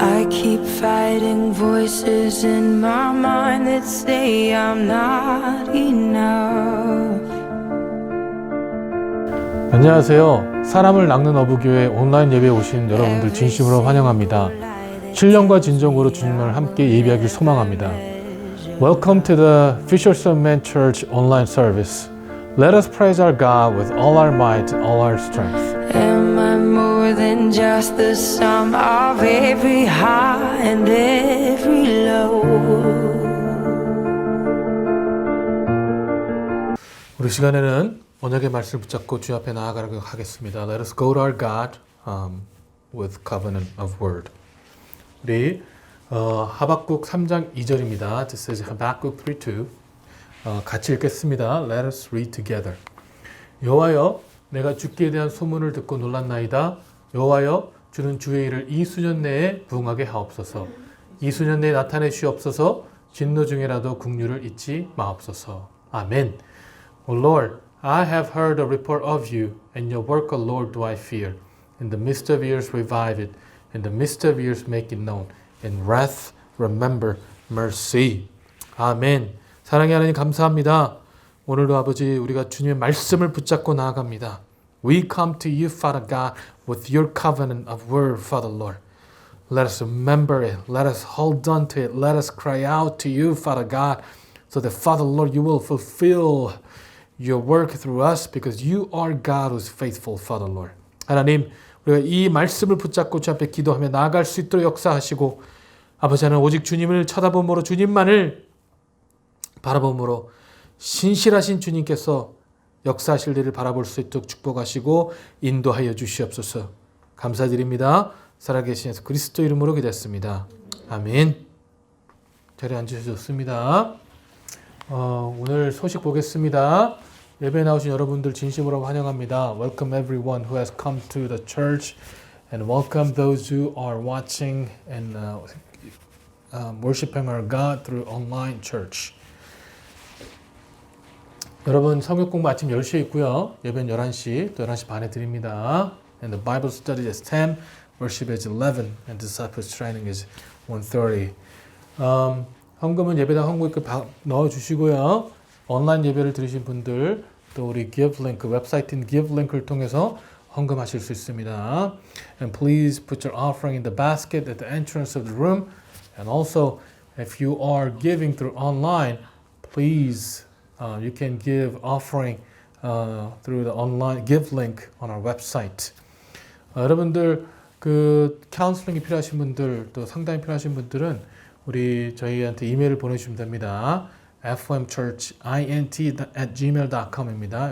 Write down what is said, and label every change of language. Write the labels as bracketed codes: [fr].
[en] keep fighting voices in my mind that say I'm not enough. [ko] 안녕하세요. 사람을 낚는 어부교회 온라인 예배에 오신 여러분들 진심으로 환영합니다. 신령과 진정으로 주님을 함께 예배하길 소망합니다. [en] Welcome to the Fisherman Church online service. Let us praise our God with all our might, all our strength. Am I more than just the sum of every high and every low? [ko] 우리 시간에는 언약의 말씀을 붙잡고 주 앞에 나아가도록 하겠습니다. [en] Let us go to our God with covenant of word. [ko] 우리 하박국 3장 2절입니다. [en] This is Habakkuk 3:2. [ko] 같이 읽겠습니다. [en] Let us read together. [ko] 여호와여, 내가 주께 대한 소문을 듣고 놀랐나이다. 여호와여, 주는 주의 일을 이 수년 내에 부응하게 하옵소서. 이 수년 내에 나타내시옵소서. 진노 중에라도 국류를 잊지 마옵소서. 아멘. [en] O Lord, I have heard a report of you, and your work, O Lord, do I fear. In the midst of years revive it. In the midst of years make it known. In wrath remember mercy. [ko] 아멘. 사랑의 하나님 감사합니다. 오늘도 아버지 우리가 주님의 말씀을 붙잡고 나아갑니다. [en] We come to you, Father God, with your covenant of word, Father Lord. Let us remember it. Let us hold on to it. Let us cry out to you, Father God, so that, Father Lord, you will fulfill your work through us because you are God who is faithful, Father Lord. [ko] 하나님, 우리가 이 말씀을 붙잡고 주 앞에 기도하며 나아갈 수 있도록 역사하시고 아버지 하나님 오직 주님을 쳐다봄으로 주님만을 바라봄으로 신실하신 주님께서 역사하실 일을 바라볼 수 있도록 축복하시고 인도하여 주시옵소서. 감사드립니다. 살아계신 예수 그리스도 이름으로 기도했습니다. 아멘. 자리에 앉으셔도 좋습니다. 오늘 소식 보겠습니다. 예배에 나오신 여러분들 진심으로 환영합니다. [en] Welcome everyone who has come to the church and welcome those who are watching and worshiping our God through online church. [ko] 여러분 성경 공부 아침 10시에 있고요. 예배는 11시, 또 11시 반에 드립니다. [en] And the Bible study is 10, worship is 11, and disciples training is 1:30. [ko] 헌금은 예배당 헌금을 넣어주시고요. 온라인 예배를 들으신 분들 또 우리 Give Link, 웹사이트인 Give Link를 통해서 헌금하실 수 있습니다. [en] And please put your offering in the basket at the entrance of the room. And also, if you are giving through online, please you can give offering through the online Give Link on our website. [ko] 여러분들 그 카운슬링이 필요하신 분들 또 상담이 필요하신 분들은 우리 저희한테 이메일을 보내주시면 됩니다. fmchurchint@gmail.com입니다.